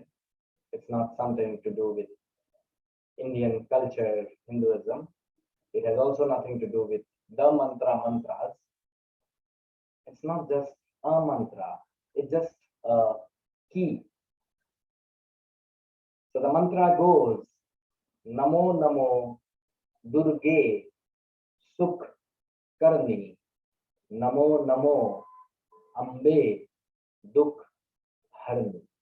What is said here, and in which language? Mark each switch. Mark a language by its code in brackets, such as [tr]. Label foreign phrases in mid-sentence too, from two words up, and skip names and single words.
[en] It's not something to do with Indian culture, Hinduism. It has also nothing to do with the mantras. It's not just a mantra, it's just a key. So the mantra goes, [hi] Namo Namo Durge Sukh Karni Namo Namo Ambe Dukh Harni.